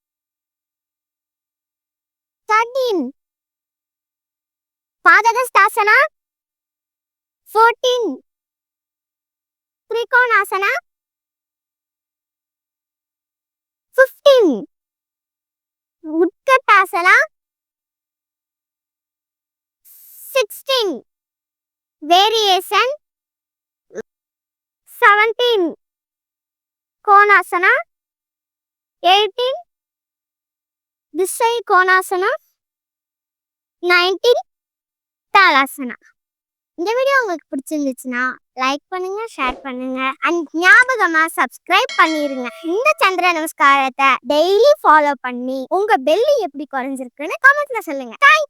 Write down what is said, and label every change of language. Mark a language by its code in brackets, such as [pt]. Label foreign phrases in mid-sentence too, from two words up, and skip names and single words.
[en] 13 Padagastasana, 14 Trikonasana, 15 Utkatasana, 16 variation, 17 Konasana, 18 this side Konasana, 19 தாலாசனா. [ta] இந்த வீடியோ உங்களுக்கு பிடிச்சிருந்துச்சுன்னா லைக் பண்ணுங்க, ஷேர் பண்ணுங்க அண்ட் ஞாபகமா சப்ஸ்கிரைப் பண்ணிருங்க. இந்த சந்திர நமஸ்காரத்தை [en] daily follow [ta] பண்ணி உங்க பெல்லி எப்படி குறைஞ்சிருக்குன்னு கமெண்ட்ல சொல்லுங்க.